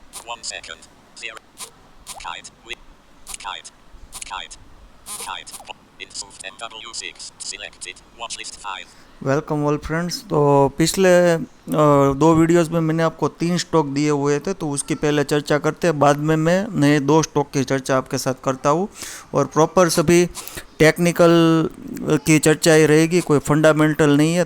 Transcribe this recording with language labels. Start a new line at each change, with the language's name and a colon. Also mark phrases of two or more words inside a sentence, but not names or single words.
English: 1 second. 0. Kite. Kite. Kite. Kite. Insoft MW6. Selected. Watchlist 5. Welcome all friends.
Hindi: तो पिछले दो वीडियोस में मैंने आपको 3 स्टॉक दिए हुए थे, तो उसकी पहले चर्चा करते हैं, बाद में मैं नए 2 स्टॉक की चर्चा आपके साथ करता हूँ और प्रॉपर सभी टेक्निकल की चर्चा ही रहेगी, कोई फंडामेंटल नहीं है।